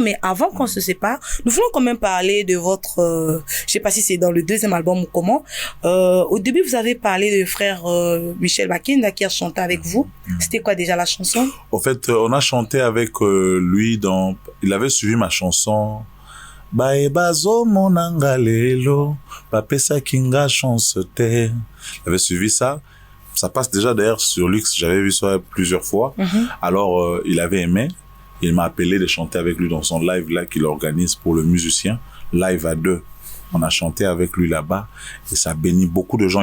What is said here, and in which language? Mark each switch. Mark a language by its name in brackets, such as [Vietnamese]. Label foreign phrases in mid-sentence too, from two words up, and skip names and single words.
[French] Mais avant qu'on se sépare, nous voulons quand même parler de votre... je sais pas si c'est dans le deuxième album ou comment. Au début, vous avez parlé de frère Michel Bakinda qui a chanté avec vous. C'était quoi déjà la chanson? Au fait, on a chanté avec lui dans... Il avait suivi ma chanson... [Lingala] Baebazo monangalelo, papesa kinga chance te. [French] J'avais suivi ça. Ça passe déjà d'ailleurs sur Lux. J'avais vu ça plusieurs fois. Alors, il avait aimé. Il m'a appelé de chanter avec lui dans son live là qu'il organise pour le musicien. Live à 2. On a chanté avec lui là-bas. Et ça bénit beaucoup de gens.